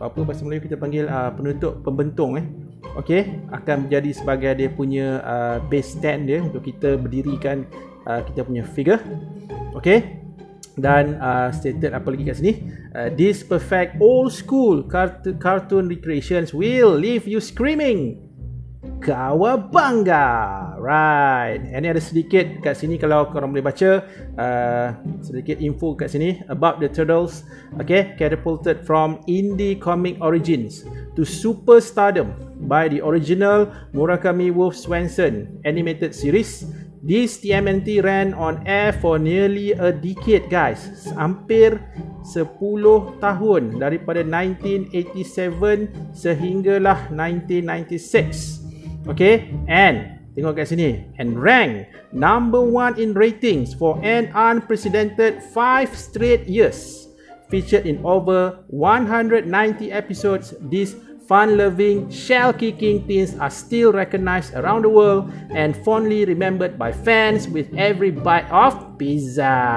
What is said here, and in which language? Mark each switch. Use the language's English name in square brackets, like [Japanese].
[Malay] Apa bahasa Melayu kita panggil penutup pembentung Okey, akan menjadi sebagai dia punya base stand dia untuk kita berdirikan kita punya figure. Okey. Dan stated apa lagi kat sini? [English] This perfect old school cartoon recreations will leave you screaming Kawabanga. Right. [Malay] Ini ada sedikit kat sini kalau korang boleh baca sedikit info kat sini [English] about the turtles. Okay, catapulted from indie comic origins to superstardom by the original Murakami Wolf Swenson animated series. This TMNT ran on air for nearly a decade, guys. [Malay] Hampir 10 tahun, daripada 1987 sehinggalah 1996. [English] Okay, and [Malay] tengok kat sini, [English] and ranked number 1 in ratings for an unprecedented 5 straight years. Featured in over 190 episodes, these fun-loving, shell-kicking teens are still recognized around the world and fondly remembered by fans with every bite of pizza.